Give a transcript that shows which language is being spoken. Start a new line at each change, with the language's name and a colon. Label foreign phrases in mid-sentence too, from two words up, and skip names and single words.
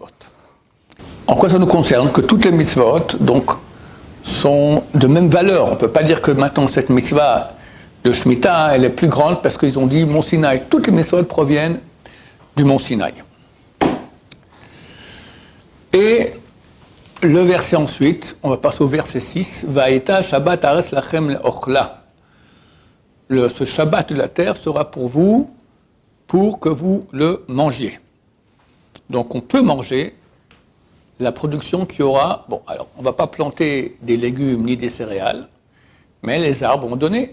French: En quoi ça nous concerne? Que toutes les mitzvot, donc, sont de même valeur. On ne peut pas dire que maintenant cette mitzvah de Shemitah, elle est plus grande parce qu'ils ont dit mont Sinaï. Toutes les mitzvot proviennent du mont Sinaï. Et le verset ensuite, on va passer au verset 6.
Hebrew: והייתה שבת הארץ לכם לאכלה.
French: Ce Shabbat de la terre sera pour vous, pour que vous le mangiez. Donc on peut manger la production qu'il y aura. Bon, alors on ne va pas planter des légumes ni des céréales, mais les arbres vont donner.